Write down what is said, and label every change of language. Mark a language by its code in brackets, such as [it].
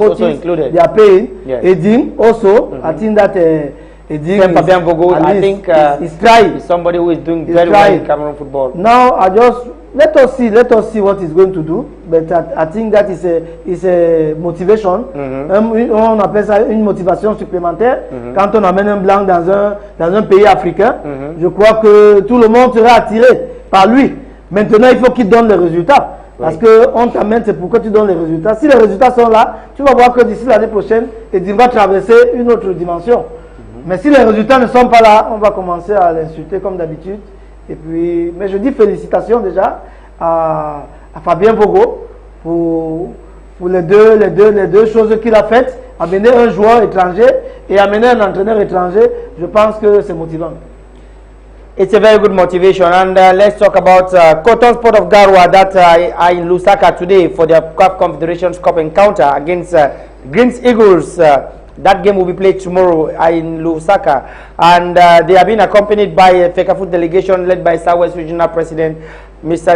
[en] also included. They are paying. Yes. Edin also, I think that Edin I think is trying. Is somebody who is doing very well in Cameroon football. Now let us see what he's going to do. But I think that is a motivation. [fr] On appelle ça une motivation supplémentaire. Quand on amène un blanc dans un pays africain, je crois que tout le monde sera attiré par lui. Maintenant, il faut qu'il donne les résultats. Parce que on t'amène, c'est pourquoi tu donnes les résultats. Si les résultats sont là, tu vas voir que d'ici l'année prochaine, il va traverser une autre dimension. Mais si les résultats ne sont pas là, on va commencer à l'insulter comme d'habitude. Et puis, mais je dis félicitations déjà à Fabien Bogo pour les deux choses qu'il a faites. Amener un joueur étranger et amener un entraîneur étranger, je pense que c'est motivant. [en] It's a very good motivation, and let's talk about Cotton Sport of Garwa that are in Lusaka today for their CAF Confederations Cup encounter against Greens Eagles. That game will be played tomorrow in Lusaka, and they have been accompanied by a FECAFOOT delegation led by Southwest Regional President Mr.